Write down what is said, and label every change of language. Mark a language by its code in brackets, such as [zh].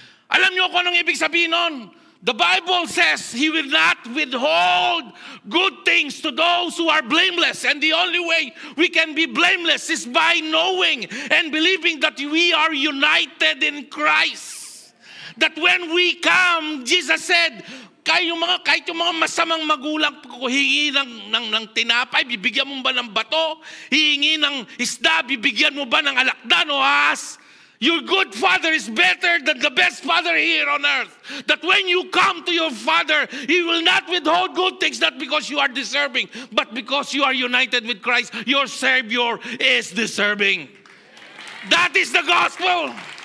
[tl] Alam niyo kung anong ibig sabihin nun? [en] The Bible says he will not withhold good things to those who are blameless. And the only way we can be blameless is by knowing and believing that we are united in Christ. That when we come, Jesus said, [tl] kahit yung mga masamang magulang, hihingi ng tinapay, bibigyan mo ba ng bato? Hihingi ng isda, bibigyan mo ba ng alakdan o ahas? [en] Your good father is better than the best father here on earth. That when you come to your father, he will not withhold good things, not because you are deserving, but because you are united with Christ. Your Savior is deserving. That is the gospel.